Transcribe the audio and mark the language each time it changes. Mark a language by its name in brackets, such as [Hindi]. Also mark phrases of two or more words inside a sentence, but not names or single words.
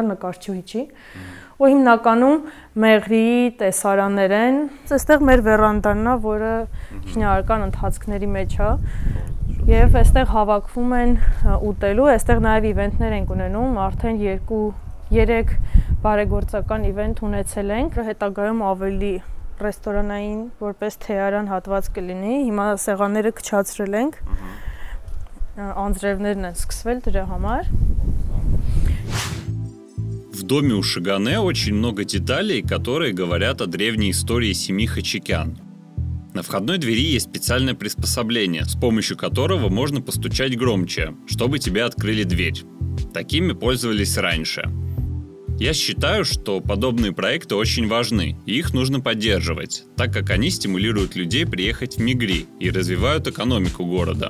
[Armenian] նկարչուհի չի, ու հիմնականում մեղրի տեսարաններ են։ Այստեղ մեր վերանդան է, որը շինարարական ընթացքների մեջ է, եւ այստեղ հավաքվում են ուտելու, այստեղ նաև իվենտներ են ունենում, արդեն 2-3 բարեգործական իվենտ ունեցել ենք, հետագայում ավելի ռեստորանային, որպես թեարան հատված կլինի, հիմա սեղանները քչացրել ենք, անձրևներն են սկսվել դրա համար։ [Russian] В доме у Шагане очень много деталей, которые говорят о древней истории семьи Хачикян. На входной двери есть специальное приспособление, с помощью которого можно постучать громче, чтобы тебе открыли дверь. Такими пользовались раньше. Я считаю, что подобные проекты очень важны, и их нужно поддерживать, так как они стимулируют людей приехать в Мегри и развивают экономику города.